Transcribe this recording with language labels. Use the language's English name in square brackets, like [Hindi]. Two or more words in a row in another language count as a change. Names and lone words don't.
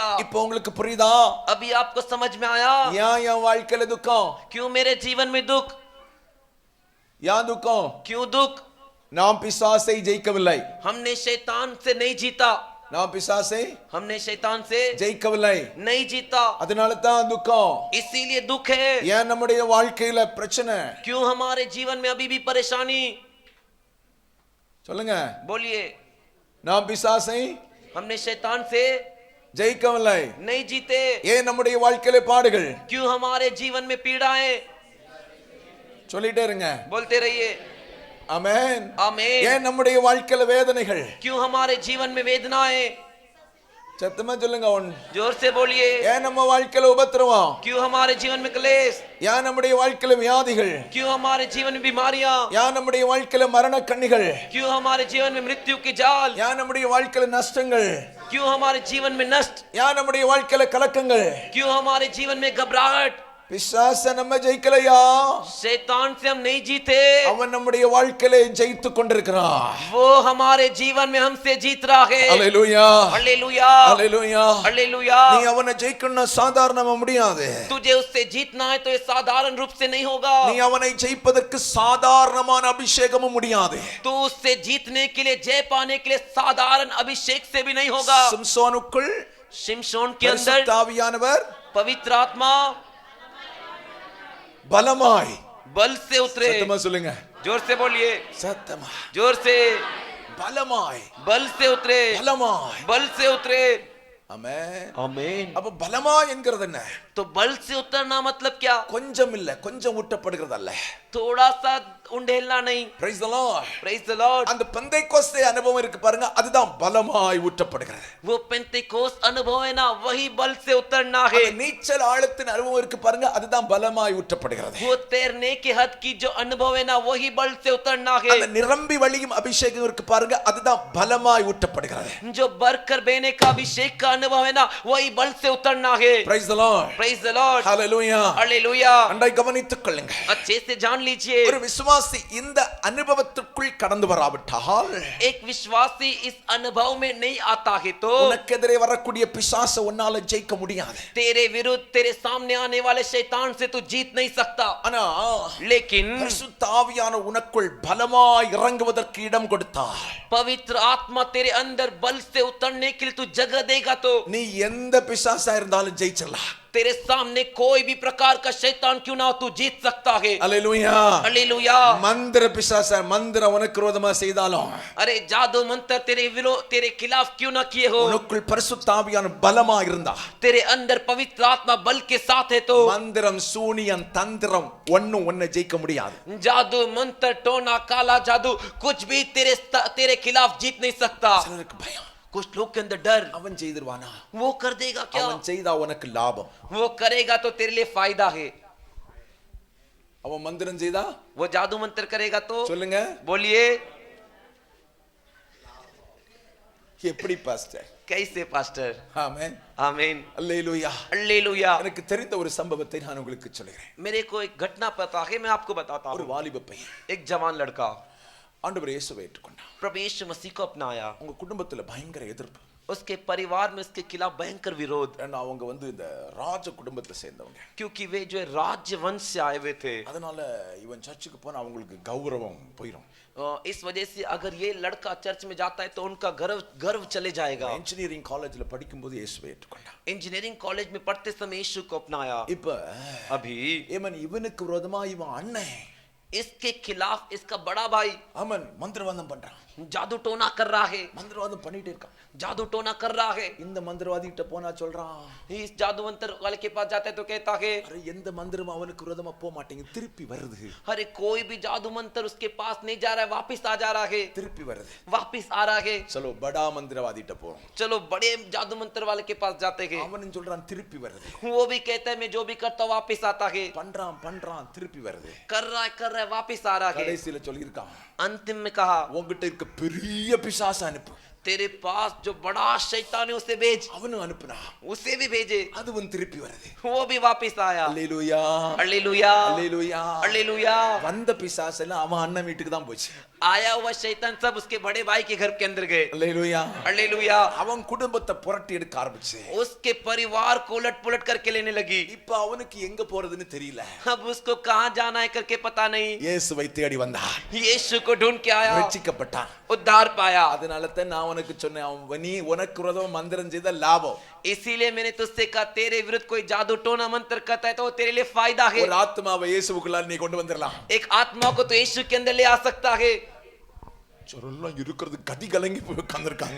[Tamil] இப்போ உங்களுக்கு புரியுதா? [Hindi] अभी आपको समझ में आया [Tamil] ஏன் என் வாழ்க்கையில துக்கம்? [Hindi] क्यों मेरे जीवन में दुख? [Tamil] ஏன் துக்கம்? [Hindi] क्यों दुख? [Tamil] நாம் பிசாசை ஜெயிக்கவில்லை. [Hindi] हमने शैतान से नहीं जीता। [Tamil] நாம் பிசாசை [Hindi] हमने शैतान से [Tamil] ஜெயிக்கவில்லை. [Hindi] नहीं जीता, [Tamil] அதனால தான் துக்கம். [Hindi] इसीलिए दुख है। [Tamil] ஏன் நம்முடைய வாழ்க்கையில பிரச்சனை? [Hindi] क्यों हमारे जीवन में अभी भी परेशानी? [Tamil] சொல்லுங்க. [Hindi] बोलिए। [Tamil] நாம் பிசாசை [Hindi] हमने शैतान से [Tamil] ஜெயிக்கவில்லை. [Hindi] नहीं जीते। [Tamil] ஏன் நம்முடைய வாழ்க்கையில பாடுகள்? [Hindi] क्यों हमारे जीवन में पीड़ाएं? [Tamil] சொல்லிட்டே இருங்க. [Hindi] बोलते रहिए। [Tamil] ஆமென். [Hindi] आमीन। [Tamil] ஏன் நம்முடைய வாழ்க்கையில வேதனைகள்? [Hindi] क्यों हमारे जीवन में वेदनाएं? [Tamil] சத்தமா சொல்லுங்க. [Hindi] जोर से बोलिए। [Tamil] ஏன் நம்ம வாழ்க்கையில உபத்திரவம்? [Hindi] क्यों हमारे जीवन में क्लेश? [Tamil] ஏன் நம்முடைய வாழ்க்கையில வியாதிகள்? [Hindi] क्यों हमारे जीवन में बीमारियां? [Tamil] ஏன் நம்முடைய வாழ்க்கையில மரண கண்ணிகள்? [Hindi] क्यों हमारे जीवन में मृत्यु की जाल? [Tamil] ஏன் நம்முடைய வாழ்க்கையில நஷ்டங்கள்? [Hindi] क्यों हमारे जीवन में नष्ट? [Tamil] ஏன் நம்முடைய வாழ்க்கையில கலக்கங்கள்? [Hindi] क्यों हमारे जीवन में घबराहट? [Tamil] பிசாச நம்ம ஜெயிக்கலையா? [Hindi] शैतान से हम नहीं जीते, [Tamil] அவன் நம்முடைய வாழ்க்கையில ஜெயித்துக் கொண்டிருக்கிறான். [Hindi] वो हमारे जीवन में हमसे जीत रहा है। [Tamil] அல்லேலூயா, [Hindi] हालेलुया, [Tamil] அல்லேலூயா. [Hindi] हालेलुया। [Tamil] நீ அவனை ஜெயிக்கணும்னா சாதாரணமா முடியாது. [Hindi] तुझे उससे जीतना है तो ये साधारण रूप से नहीं होगा। [Tamil] நீ அவனை ஜெயிப்பதற்கு சாதாரணமான அபிஷேகமும் முடியாது. [Hindi] तो उससे जीतने के लिए, जय पाने के लिए साधारण अभिषेक से भी नहीं होगा। [Tamil] சிம்சோனுக்குள் [Hindi] शिमशोन के अंदर [Tamil] பரிசுத்த ஆவியானவர் [Hindi] पवित्र आत्मा [Tamil] பலமாய் [Hindi] बल से उतरे। [Tamil] சத்தமா சொல்லுங்க. [Hindi] जोर से बोलिए। [Tamil] சத்தமா. [Hindi] जोर से। [Tamil] பலமாய், [Hindi] बल से उतरे, [Tamil] பலமாய். [Hindi] बल से उतरे। [Tamil] ஆமென். [Hindi] आमीन। [Tamil] அப்ப பலமாய் என்கிறது என்ன? [Hindi] तो बल से उतरना मतलब क्या? [Tamil] கொஞ்சம் இல்ல, கொஞ்சம் ஊட்டப்படுகிறது அல்ல. [Hindi] थोड़ा सा उंडेलना नहीं। [English] Praise the Lord. Praise the Lord। [Tamil] அந்த பெந்தைக்கோஸ்தே அனுபவம் இருக்கு பாருங்க, அதுதான் பலமாய் ஊட்டப்படுகிறது. [Hindi] वो पेंतेकोस्त अनुभव है ना, वही बल से उतरना है। [Tamil] அந்த நீச்சல் ஆழத்தின் அனுபவம் இருக்கு பாருங்க, அதுதான் பலமாய் ஊட்டப்படுகிறது. [Hindi] वो तैरने के हद की जो अनुभव है ना, वही बल से उतरना है। [Tamil] அந்த நிரம்பி வழியும் அபிஷேகம் இருக்கு பாருங்க, அதுதான் பலமாய் ஊட்டப்படுகிறது. [Hindi] जो बरकर बहने का अभिषेक का अनुभव है ना, वही बल से उतरना है। [English] Praise the Lord. Praise the Lord। [Tamil] Hallelujah. [Hindi] हालेलुया। [Tamil] அண்டை கவனித்துக் கொள்ளுங்க. [Hindi] अच्छे से जान लीजिए, [Tamil] ஒரு விசுவாசி இந்த அனுபவத்திற்குள் கடந்து வராவிட்டால், [Hindi] एक विश्वासी इस अनुभव में नहीं आता है तो [Tamil] உனக்கு எதிரே வரக்கூடிய பிசாசை உன்னால ஜெயிக்க முடியாது. [Hindi] तेरे विरुद्ध, तेरे सामने आने वाले शैतान से तू जीत नहीं सकता। [Tamil] ஆனா [Hindi] लेकिन [Tamil] பரிசுத்த ஆவியான உனக்குள் பலமாய் இறங்குவதற்கு இடம் கொடுத்தார். [Hindi] पवित्र आत्मा तेरे अंदर बल से उतरने के लिए तू जगह देगा तो [Tamil] நீ எந்த பிசாசா இருந்தாலும் ஜெயிச்சிடலாம். [Hindi] तेरे सामने कोई भी प्रकार का शैतान क्यों ना हो, तू जीत सकता है। [Tamil] அல்லேலூயா. [Hindi] हालेलुया। [Tamil] மந்திர பிசாச மந்திரம் உனக்கு விரோதமா செய்தாலும், [Hindi] अरे जादू मंत्र तेरे खिलाफ क्यों ना किए हो, [Tamil] உனக்குள் பரிசுத்த ஆவியான பலமா இருந்தா, [Hindi] तेरे अंदर पवित्र आत्मा बल के साथ है तो [Tamil] மந்திரம் சூனியம் தந்திரம் ஒண்ணும் உன்னை ஜெயிக்க முடியாது. [Hindi] जादू मंत्र टोना काला जादू कुछ भी तेरे खिलाफ जीत नहीं सकता। [Tamil] சிலருக்கு பயம், [Hindi] कुछ लोग के अंदर डर, [Tamil] அவன் செய்திருவானா, [Hindi] वो कर देगा क्या, [Tamil] அவன் செய்தா உனக்கு லாபம், [Hindi] वो करेगा तो तेरे लिए फायदा है, [Tamil] அவன் மந்திரம் செய்தா [Hindi] वो जादू मंत्र करेगा तो [Tamil] சொல்லுங்க. [Hindi] बोलिए। [Tamil] எப்படி பாஸ்டர்? [Hindi] कैसे पास्टर? [Tamil] ஆமென். [Hindi] आमीन। [Tamil] அல்லேலூயா. [Hindi] हालेलुया। [Tamil] எனக்கு தெரிந்த ஒரு சம்பவத்தை நான் உங்களுக்கு சொல்கிறேன். [Hindi] मेरे को एक घटना पता है, मैं आपको बताता [Tamil] ஒரு [Hindi] हूँ। [Tamil] வாலிப பையன் [Hindi] एक जवान लड़का [Tamil] ஆண்டவர் இயேசுவை ஏற்றுக்கொண்டான். [Hindi] प्रभु यीशु मसीह को अपनाया। [Tamil] உங்க குடும்பத்துல பயங்கர எதிர்ப்பு. [Hindi] उसके परिवार में उसके खिलाफ भयंकर विरोध, [Tamil] ஏன்னா அவங்க இந்த ராஜ குடும்பத்தை சேர்ந்தவங்க. [Hindi] क्योंकि वे जो है राजवंश से आए हुए थे। [Tamil] அதனால இவன் சர்ச்சுக்கு போனா அவங்களுக்கு கௌரவம் போயிடும். [Hindi] इस वजह से अगर ये लड़का चर्च में जाता है तो उनका गर्व चले जाएगा। [Tamil] இன்ஜினியரிங் காலேஜ்ல படிக்கும்போது இயேசுவை ஏற்றுக்கொண்டான். [Hindi] इंजीनियरिंग कॉलेज में पढ़ते समय यीशु को अपनाया। [Tamil] இப்ப [Hindi] अभी [Tamil] இவனுக்கு விரோதமா இவன் அண்ணன் [Hindi] इसके खिलाफ इसका बड़ा भाई [Tamil] அவன் மந்திரவாதம் பண்றான். [Hindi] जादू टोना कर रहा है। [Tamil] மந்திரவாதம் பண்ணிட்டே இருக்கான். [Hindi] जादू टोना कर रहा है। [Tamil] இந்த மந்திரவாதி கிட்ட போனா சொல்றான், [Hindi] इस जादूवंतर वाले के पास जाता है तो कहता है, [Tamil] अरे எந்த மந்திரமும் அவனுக்கு விரோதமா போக மாட்டேங்குது, திருப்பி வருது. [Hindi] अरे कोई भी जादू मंत्र उसके पास नहीं जा रहा है, वापस आ जा रहा है, [Tamil] திருப்பி வருது. [Hindi] वापस आ रहा है। चलो बड़ा मंत्रवादी [Tamil] கிட்ட போறோம். [Hindi] चलो बड़े जादू मंत्र वाले के पास जाते हैं। [Tamil] அவனும் சொல்றான் திருப்பி வருது. [Hindi] वो भी कहता है मैं जो भी करता हूँ वापस आता है। [Tamil] பண்றான் திருப்பி வருது. [Hindi] कर रहा है वापस आ रहा है। [Tamil] கடைசில சொல்லிருக்கான், [Hindi] अंतिम में कहा, [Tamil] உன்கிட்ட இருக்க பெரிய பிசாசு அனுப்பு. [Hindi] तेरे पास जो बड़ा शैतान है उसे भेज। [Tamil] அவனும் அனுப்புனா, [Hindi] उसे भी भेजे, [Tamil] அதுவும் திருப்பி வருது. [Hindi] वो भी वापस आया। [Tamil] அல்லேலூயா [Hindi] हालेलुया, [Tamil] அல்லேலூயா. [Hindi] हालेलुया। [Tamil] வந்த பிசாசு எல்லாம் அவன் அண்ணன் வீட்டுக்கு தான் போச்சு. [Hindi] आया हुआ शैतान सब उसके बड़े भाई के घर के अंदर गए। [Tamil] அல்லேலூயா. [Hindi] हालेलुया। [Tamil] அவன் குடும்பத்தை புரட்டி எடுக்க ஆரம்பிச்சு. [Hindi] उसके परिवार को उलट पुलट करके लेने लगी। [Tamil] இப்ப அவனுக்கு எங்க போறதுன்னு தெரியல. [Hindi] अब उसको कहां जाना है करके पता नहीं। [Tamil] இயேசுவை தேடி வந்தான். [Hindi] यीशु को ढूंढ के आया, [Tamil] ரட்சிக்கப்பட்டான். [Hindi] उद्धार पाया। [Tamil] அதனால தான் நான் உனக்கு சொன்னேன், நீ உனக்கு விரோதமா மந்திரம் செய்த லாபம். [Hindi] इसीलिए मैंने तुझसे कहा तेरे विरुद्ध कोई जादू टोना मंत्र करता है तो वो तेरे लिए फायदा है। [Tamil] ஒரு ஆத்மாவை இயேசுவுக்குள்ள நீ கொண்டு வந்துடலாம். [Hindi] एक आत्मा को तो यीशु के अंदर ले आ सकता है। [Tamil] சொல்லலாம் இருக்கிறது கதி கலங்கி போய் உட்கார்ந்திருக்காங்க.